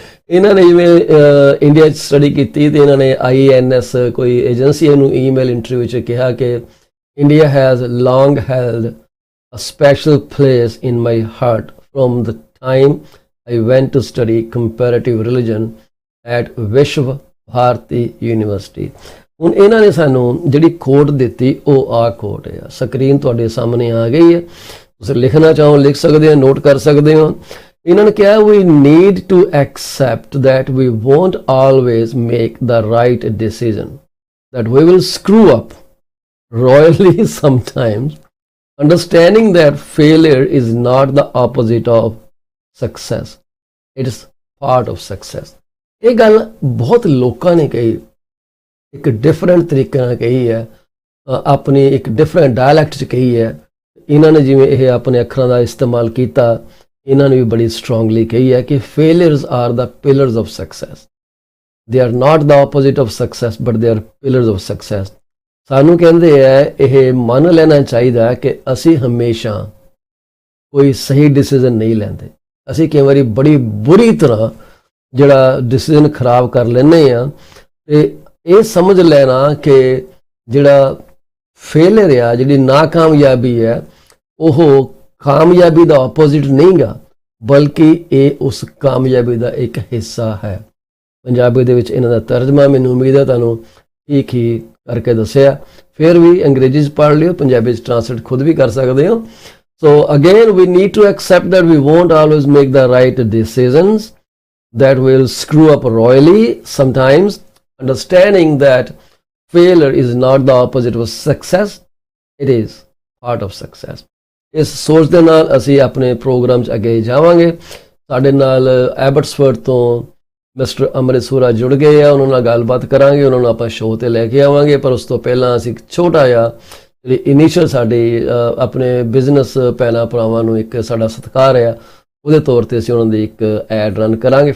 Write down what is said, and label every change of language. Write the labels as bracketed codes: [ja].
[pa] ਇਹਨਾਂ ਨੇ ਜਿਵੇਂ ਇੰਡੀਆ 'ਚ ਸਟੱਡੀ ਕੀਤੀ ਤੇ ਇਹਨਾਂ ਨੇ INS ਕੋਈ ਏਜੰਸੀ ਨੂੰ ਈਮੇਲ ਇੰਟਰਵਿਊ 'ਚ ਕਿਹਾ ਕਿ [en] India has long held a special place in my heart from the time I went to study comparative religion at Vishwa Bharati University. [pa] ਹੁਣ ਇਹਨਾਂ ਨੇ ਸਾਨੂੰ ਜਿਹੜੀ ਖੋਟ ਦਿੱਤੀ ਉਹ ਆ ਖੋਟ ਆ, ਸਕਰੀਨ ਤੁਹਾਡੇ ਸਾਹਮਣੇ ਆ ਗਈ ਹੈ, ਤੁਸੀਂ ਲਿਖਣਾ ਚਾਹੋ ਲਿਖ ਸਕਦੇ ਹੋ, ਨੋਟ ਕਰ ਸਕਦੇ ਹੋ। ਇਹਨਾਂ ਨੇ ਕਿਹਾ [en] we need to accept that we won't always make the right decision, that we will screw up royally sometimes, understanding that failure is not the opposite of success, it is part of success। [pa] ਇਹ ਗੱਲ ਬਹੁਤ ਲੋਕਾਂ ਨੇ ਕਹੀ, ਇੱਕ different ਤਰੀਕੇ ਨਾਲ ਕਹੀ ਹੈ, ਆਪਣੀ ਇੱਕ ਡਿਫਰੈਂਟ ਡਾਇਲੈਕਟ 'ਚ ਕਹੀ ਹੈ। ਇਹਨਾਂ ਨੇ ਜਿਵੇਂ ਇਹ ਆਪਣੇ ਅੱਖਰਾਂ ਦਾ ਇਸਤੇਮਾਲ ਕੀਤਾ, ਇਹਨਾਂ ਨੇ ਵੀ ਬੜੀ ਸਟਰੋਂਗਲੀ ਕਹੀ ਹੈ ਕਿ [en] Failures are the pillars of success, they are not the opposite of success but they are pillars of success. [pa] ਸਾਨੂੰ ਕਹਿੰਦੇ ਹੈ ਇਹ ਮੰਨ ਲੈਣਾ ਚਾਹੀਦਾ ਕਿ ਅਸੀਂ ਹਮੇਸ਼ਾ ਕੋਈ ਸਹੀ ਡਿਸੀਜ਼ਨ ਨਹੀਂ ਲੈਂਦੇ, ਅਸੀਂ ਕਈ ਵਾਰੀ ਬੜੀ ਬੁਰੀ ਤਰ੍ਹਾਂ ਜਿਹੜਾ ਡਿਸੀਜ਼ਨ ਖਰਾਬ ਕਰ ਲੈਂਦੇ ਹਾਂ। ਤੇ ਇਹ ਸਮਝ ਲੈਣਾ ਕਿ ਜਿਹੜਾ ਫੇਲਿਅਰ ਆ, ਜਿਹੜੀ ਨਾਕਾਮਯਾਬੀ ਹੈ, ਉਹ ਕਾਮਯਾਬੀ ਦਾ ਆਪੋਜ਼ਿਟ ਨਹੀਂ ਗਾ, ਬਲਕਿ ਇਹ ਉਸ ਕਾਮਯਾਬੀ ਦਾ ਇੱਕ ਹਿੱਸਾ ਹੈ। ਪੰਜਾਬੀ ਦੇ ਵਿੱਚ ਇਹਨਾਂ ਦਾ ਤਰਜਮਾ ਮੈਨੂੰ ਉਮੀਦ ਹੈ ਤੁਹਾਨੂੰ ਠੀਕ ਹੀ ਕਰਕੇ ਦੱਸਿਆ, ਫਿਰ ਵੀ ਅੰਗਰੇਜ਼ੀ 'ਚ ਪੜ੍ਹ ਲਿਓ, ਪੰਜਾਬੀ 'ਚ ਟ੍ਰਾਂਸਲੇਟ ਖੁਦ ਵੀ ਕਰ ਸਕਦੇ ਹੋ। [en] So again, we need to accept that we won't always make the right decisions, that will screw up royally sometimes, understanding that failure is not the opposite of success, it is part of success। [pa] ਇਸ ਸੋਚ ਦੇ ਨਾਲ ਅਸੀਂ ਆਪਣੇ programme 'ਚ ਅੱਗੇ ਜਾਵਾਂਗੇ। ਸਾਡੇ ਨਾਲ ਐਬਟਸਫੋਰਡ ਤੋਂ ਮਿਸਟਰ ਅੰਮ੍ਰਿਤ ਸੂਰਾ ਜੁੜ ਗਏ ਆ, ਉਹਨਾਂ ਨਾਲ ਗੱਲਬਾਤ ਕਰਾਂਗੇ, ਉਹਨਾਂ ਨੂੰ ਆਪਾਂ ਸ਼ੋਅ 'ਤੇ ਲੈ ਕੇ ਆਵਾਂਗੇ। ਪਰ ਉਸ ਤੋਂ ਪਹਿਲਾਂ ਅਸੀਂ ਛੋਟਾ ਜਿਹਾ ਜਿਹੜੀ ਇਨੀਸ਼ੀਅਲ ਸਾਡੀ ਆਪਣੇ ਬਿਜ਼ਨਸ ਭੈਣਾਂ ਭਰਾਵਾਂ ਨੂੰ ਇੱਕ ਸਾਡਾ ਸਤਿਕਾਰ ਆ, ਉਹਦੇ ਤੌਰ 'ਤੇ ਅਸੀਂ ਉਹਨਾਂ ਦੀ ਇੱਕ ਐਡ ਰਨ ਕਰਾਂਗੇ।